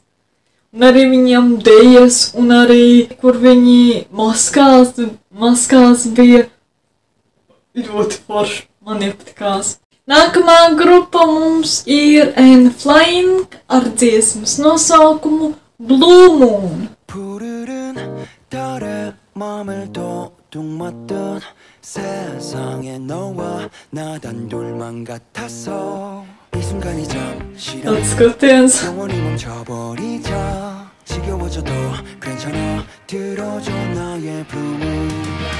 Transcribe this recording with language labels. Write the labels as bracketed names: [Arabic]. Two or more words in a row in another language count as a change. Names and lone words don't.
[Latvian] Un arī viņam dejas, un arī, kur viņi maskās bija ļoti forša. Man iepatikās. Nākamā grupa mums ir N.Flying ar dziesmas nosaukumu Blue Moon. [Korean] 푸르른 달에 맘을 도둑맞던 세상에 너와 나 단둘만 같았어 이 순간이 잠시라도 영원히 멈춰버리자 지겨워져도 괜찮아 들어줘 나의 Blue Moon